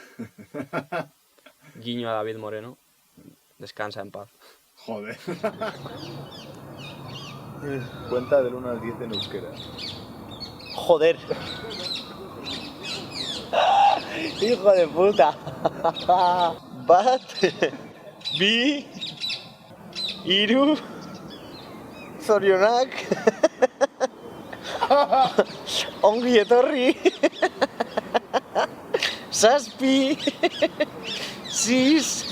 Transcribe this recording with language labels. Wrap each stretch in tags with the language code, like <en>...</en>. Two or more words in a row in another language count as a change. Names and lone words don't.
<es>Guiño a David Moreno. Descansa en paz. Joder. Cuenta del 1 al 10 en euskera. Joder. Hijo de puta.</es> <eu>Bat. Bi. Iru. Zorionak. Ongi etorri. Saspi. Sis.</eu>